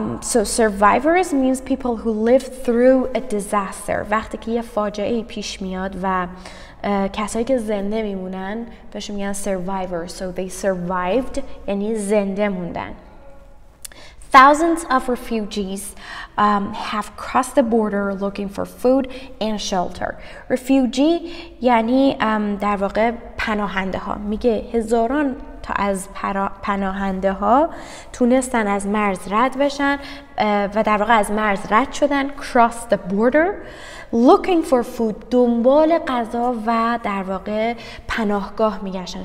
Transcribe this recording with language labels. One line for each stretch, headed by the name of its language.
English: So survivors means people who lived through a disaster.
Persian: وقتی که یه فاجعه پیش میاد و کسایی که زنده میمونن بهشون میگن survivors.
English: So they survived
Persian: یعنی زنده موندن.
English: Thousands of refugees have crossed the border looking for food and shelter.
Persian: Refugee یعنی در واقع پناهنده ها. میگه هزاران تا از پناهنده ها تونستن از مرز رد بشن و در واقع از مرز رد شدن.
English: Cross the border looking for food
Persian: دنبال غذا و در واقع پناهگاه میگشتن.